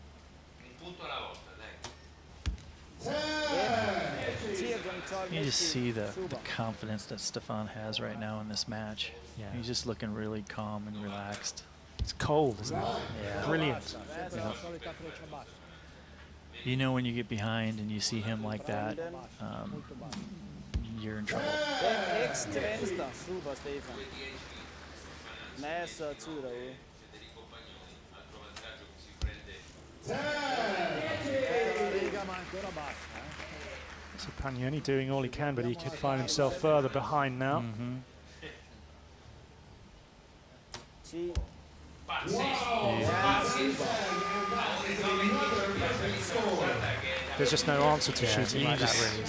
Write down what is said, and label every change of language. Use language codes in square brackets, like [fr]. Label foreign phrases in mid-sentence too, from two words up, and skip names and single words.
[en] You just see the confidence that Stefan has right now in this match. Yeah. He's just looking really calm and relaxed. It's cold, isn't it? Yeah. Brilliant. Yeah. You know, when you get behind and you see him like that, you're in trouble. [da] X til venstre. Super, Stefan. Masser af tid derude. [en] So Pagnoni doing all he can, but he could find himself further behind now. 10. There's just no answer to shooting like that, really.